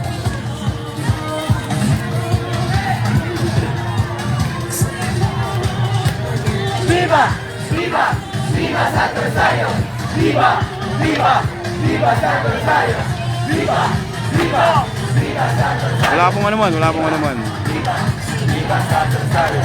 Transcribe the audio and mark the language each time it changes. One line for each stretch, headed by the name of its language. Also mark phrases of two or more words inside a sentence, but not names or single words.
Spanish: Viva! Viva! Viva Santo Rosario! Viva! Viva! Viva Santo Rosario! Viva! Viva! Viva Santo Rosario!
Filipino: Wala pong ano man, wala pong ano man.
Spanish: Viva Santo Rosario!